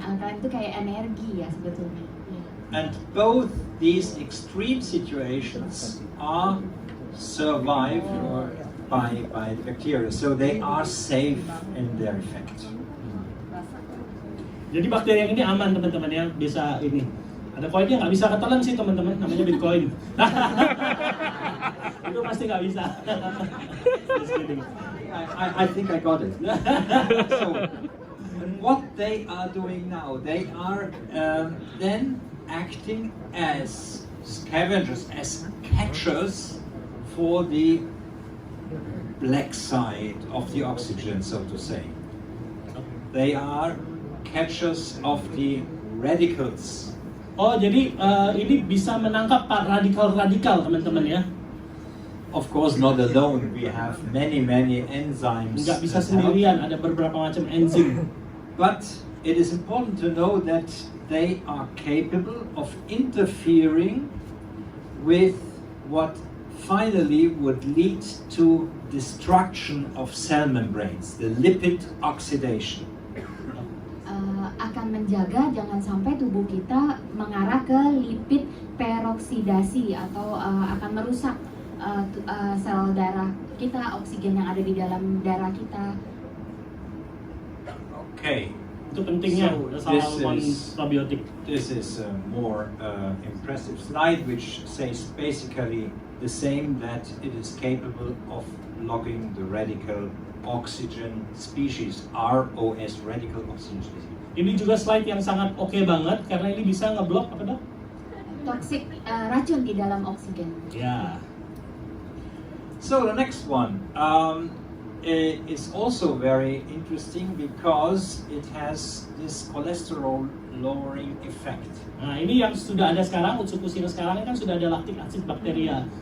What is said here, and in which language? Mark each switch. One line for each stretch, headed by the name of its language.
Indonesian: Alkaline itu kayak energi ya sebetulnya.
English: And both these extreme situations are survived by the bacteria, so they are safe in their effect.
Indonesian: Jadi bakteri yang ini aman teman-teman ya, bisa ini. Ada koinnya nggak bisa ketelan sih teman-teman, namanya Bitcoin. Itu pasti nggak bisa.
English: Just kidding. I think I got it. So, what they are doing now, they are then acting as scavengers, as catchers for the black side of the oxygen, so to say. They are catchers of the radicals.
Indonesian: Oh, jadi ini bisa menangkap radikal-radikal teman-teman ya?
English: Of course, not alone. We have many enzymes.
Indonesian: Nggak bisa sendirian, ada beberapa macam enzim.
English: But it is important to know that they are capable of interfering with what finally would lead to destruction of cell membranes, the lipid oxidation.
Indonesian: Akan menjaga jangan sampai tubuh kita mengarah ke lipid peroksidasi atau akan merusak sel darah kita, oksigen yang ada di dalam darah kita.
English: Okay.
Indonesian: Itu pentingnya probiotik.
English: This is a more impressive slide, which says basically the same, that it is capable of blocking the radical oxygen species, ROS, radical oxygen species.
Indonesian: Ini juga slide yang sangat oke banget karena ini bisa ngeblok apa dok? Toksik racun di dalam oksigen. Ya.
English: So the next one, is also very interesting because it has this cholesterol lowering effect.
Indonesian: Nah, ini yang sudah ada sekarang, Utsukushii sekarang kan sudah ada lactic acid bakteria.